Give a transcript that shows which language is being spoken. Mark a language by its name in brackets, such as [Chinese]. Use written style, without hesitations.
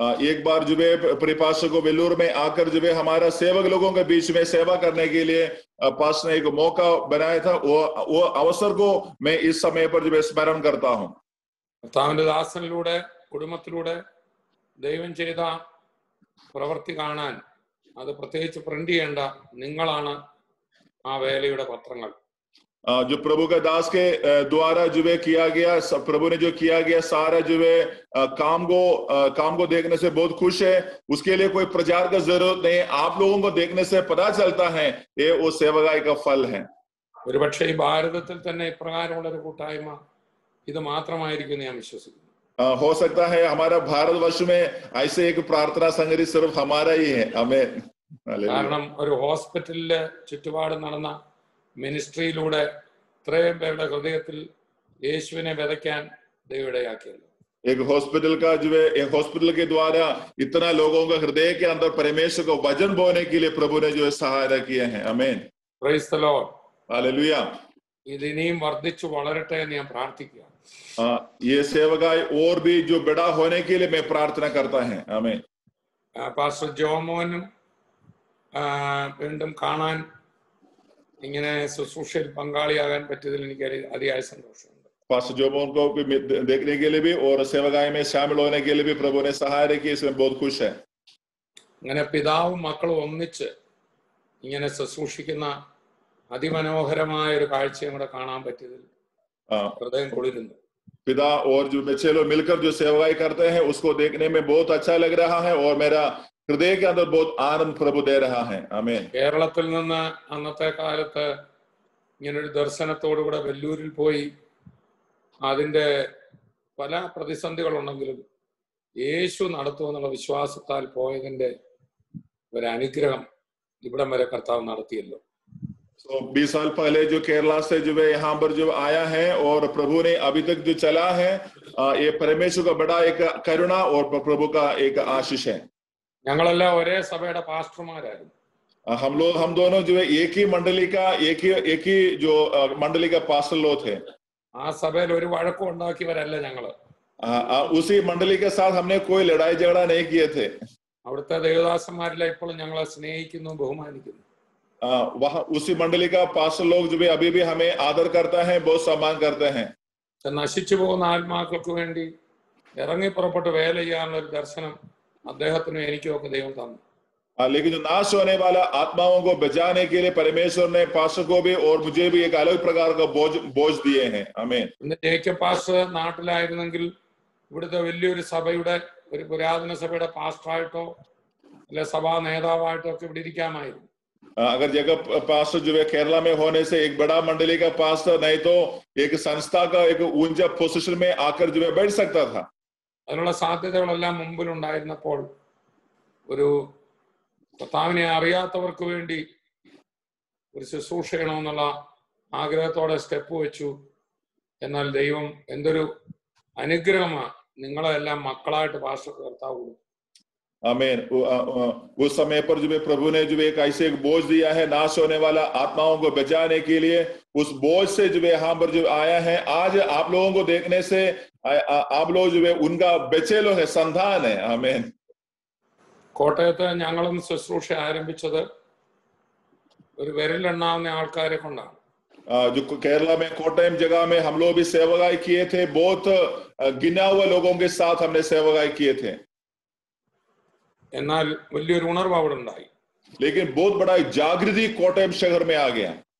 [Hindi] एक बार जो है परिपार्षद को वेल्लूर में आकर जो है हमारा सेवक लोगों के बीच में सेवा करने के लिए पास ने एक मौका बनाया था. वो अवसर को मैं इस समय पर जो है स्मरण करता हूँ. [Malayalam] കർത്താവിന്റെ ദാസനിലൂടെ കുടുംബത്തിലൂടെ ദൈവം ചെയ്ത പ്രവൃത്തി കാണാൻ അത് പ്രത്യേകിച്ച് പ്രിന്റ് ചെയ്യേണ്ട നിങ്ങളാണ് ആ വേലയുടെ പത്രങ്ങൾ. [Hindi] जो प्रभु का दास के द्वारा जो है किया गया, प्रभु ने जो किया गया सारा जो है काम को देखने से बहुत खुश है. उसके लिए कोई प्रचार का जरूरत नहीं. आप लोगों को देखने से पता चलता है ये वो सेवकाई का फल है. [Malayalam] ഒരുപക്ഷെ ഈ ഭാരതത്തിൽ തന്നെ ഇപ്രകാരമുള്ള ഒരു കൂട്ടായ്മ ഇത് മാത്രമായിരിക്കും ഞാൻ വിശ്വസിക്കുന്നു. [Hindi] हो सकता है हमारा भारतवर्ष में ऐसे एक प्रार्थना संगति सिर्फ हमारा ही है. आमीन. [Malayalam] കാരണം ഒരു ഹോസ്പിറ്റലില് ചുറ്റുപാട് നടന്ന മിനിസ്ട്രിയിലൂടെ ഇത്രയും പേരുടെ ഹൃദയത്തിൽ യേശുവിനെ വിതയ്ക്കാൻ ദൈവം ഇടയാക്കിയല്ലോ. [Hindi] एक हॉस्पिटल का जो है, एक हॉस्पिटल के द्वारा इतना लोगों का हृदय के अंदर परमेश्वर को वचन बोने के लिए प्रभु ने जो है सहायता किए हैं. आमीन. [English] Praise the Lord. [Hindi] हालेलुया. [Malayalam] ഇത് ഇനിയും വർദ്ധിച്ചു വളരട്ടെ എന്ന് ഞാൻ പ്രാർത്ഥിക്കുക. [Hindi] ये सेवकाई और भी जो बड़ा होने के लिए मैं प्रार्थना करता है. आमीन. [Malayalam] പാസ്റ്റർ ജോമോനും വീണ്ടും കാണാൻ ഇങ്ങനെ ശുശ്രൂഷയിൽ പങ്കാളിയാകാൻ പറ്റിയതിൽ എനിക്ക് അതിയായ സന്തോഷമുണ്ട്. [Hindi] पास्टर जोमोन को भी देखने के लिए भी और सेवकाई में शामिल होने के लिए भी प्रभु ने सहायता की, इसमें बहुत खुश है. അങ്ങനെ പിതാവും മക്കളും ഒന്നിച്ച് ഇങ്ങനെ ശുശ്രൂഷിക്കുന്ന അതിമനോഹരമായ ഒരു കാഴ്ചയും കൂടെ കാണാൻ പറ്റിയതിൽ ഹൃദയം കുളിരുന്നു. पिता और जो बच्चे लोग मिलकर जो सेवकाई करते हैं उसको देखने में बहुत अच्छा लग रहा है और मेरा हृदय के अंदर बहुत आनंद प्रभु दे रहा है. आमीन. [Malayalam] കേരളത്തിൽ നിന്ന് അന്നത്തെ കാലത്ത് ഇങ്ങനൊരു ദർശനത്തോടുകൂടെ വെല്ലൂരിൽ പോയി അതിന്റെ പല പ്രതിസന്ധികളുണ്ടെങ്കിലും യേശു നടത്തുമെന്നുള്ള വിശ്വാസത്താൽ പോയതിന്റെ ഒരു അനുഗ്രഹം ഇവിടം വരെ കർത്താവ് നടത്തിയല്ലോ. [Hindi] तो 20 साल पहले जो केरला से जो है यहाँ पर जो आया है और प्रभु ने अभी तक जो चला है, ये परमेश्वर का बड़ा एक करुणा और प्रभु का एक आशीष है. [Malayalam] ഞങ്ങളെല്ലാം ഒരേ സഭയുടെ പാസ്റ്റർമാരായിരുന്നു. [Hindi] हम दोनों जो है एक ही मंडली का एक ही जो मंडली का पास्टर लोग थे. [Malayalam] ആ സഭയിൽ ഒരു വഴക്കം ഉണ്ടാക്കിയവരല്ല ഞങ്ങള്. [Hindi] उसी मंडली के साथ हमने कोई लड़ाई झगड़ा नहीं किए थे. [Malayalam] അവിടുത്തെ ദേവദാസന്മാരെല്ലാം ഇപ്പോഴും ഞങ്ങളെ സ്നേഹിക്കുന്നു, ബഹുമാനിക്കുന്നു. [Hindi] वहाँ उसी मंडली का पास्टर लोग जो भी अभी भी हमें आदर करता है, बहुत सम्मान करते हैं. [Malayalam] നശിച്ചു പോകുന്ന ആത്മാക്കൾക്ക് വേണ്ടി ഇറങ്ങി പുറപ്പെട്ട് വേല ചെയ്യാനുള്ള ഒരു ദർശനം അദ്ദേഹത്തിനും എനിക്കും ഒക്കെ ദൈവം തന്നു. [Hindi] लेकिन जो नाश होने वाला आत्माओं को बचाने के लिए परमेश्वर ने पास्टर को भी और मुझे भी एक अलग प्रकार का बोझ दिए हैं. आमीन. [Malayalam] ഇന്ന് ജേക്കബ് പാസ്റ്റർ നാട്ടിലായിരുന്നെങ്കിൽ ഇവിടുത്തെ വലിയൊരു സഭയുടെ ഒരു പുരാതന സഭയുടെ പാസ്റ്ററായിട്ടോ അല്ലെ സഭാ നേതാവായിട്ടോ ഒക്കെ ഇവിടെ ഇരിക്കാമായിരുന്നു. [Hindi] अगर जगह पास्टर जो है केरला में होने से एक बड़ा मंडली का पास्टर नहीं तो एक संस्था का एक ऊंचा पोजीशन में आकर जो है बैठ सकता था. [Malayalam] അതിനുള്ള സാധ്യതകളെല്ലാം മുമ്പിലുണ്ടായിരുന്നപ്പോൾ ഒരു കർത്താവിനെ അറിയാത്തവർക്ക് വേണ്ടി ഒരു ശുശ്രൂഷ ചെയ്യണമെന്നുള്ള ആഗ്രഹത്തോടെ സ്റ്റെപ്പ് വെച്ചു. എന്നാൽ ദൈവം എന്തൊരു അനുഗ്രഹമാണ് നിങ്ങളെല്ലാം മക്കളായിട്ട് പാസ്റ്റർക്ക് കർത്താവ് കൊടുത്തു. [Hindi] आमीन. उस समय पर जो प्रभु ने जो एक ऐसे एक बोझ दिया है नाश होने वाला आत्माओं को बचाने के लिए, उस बोझ से जो यहाँ पर जो आया है, आज आप लोगों को देखने से आप लोग जो उनका बचे लोग है, संतान है. आमीन. [Malayalam] കോട്ടയത്ത് ഞങ്ങളും ശുശ്രൂഷ ആരംഭിച്ചത് ഒരു വിരലെണ്ണാവുന്ന ആൾക്കാരെ കൊണ്ടാണ്. [Hindi] जो केरला में कोटयम जगह में हम लोग भी सेवकाई किए थे, बहुत गिना हुआ लोगों के साथ हमने सेवकाई किए थे. [Malayalam] എന്നാൽ വലിയൊരു ഉണർവ് അവിടെ ഉണ്ടായി. [Hindi] लेकिन बहुत बड़ा जागृति कोटयम शहर में आ गया.